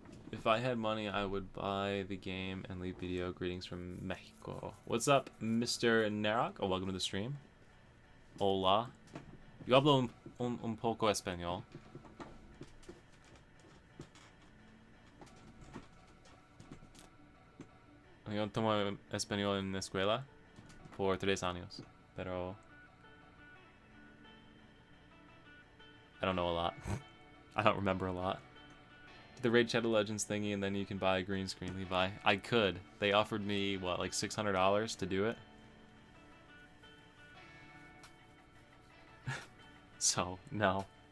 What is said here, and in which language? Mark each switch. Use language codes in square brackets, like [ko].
[en] If I had money, I would buy the game and leave video. Greetings from Mexico. What's up, Mr. Narak? Oh, welcome to the stream. [es] Hola. Yo hablo un poco español. Yo tomo español en la escuela por 3 años, pero [en] I don't know a lot. I don't remember a lot. The Raid Shadow Legends thingy, and then you can buy a green screen, Levi. I could. They offered me, what, like $600 to do it? So, no.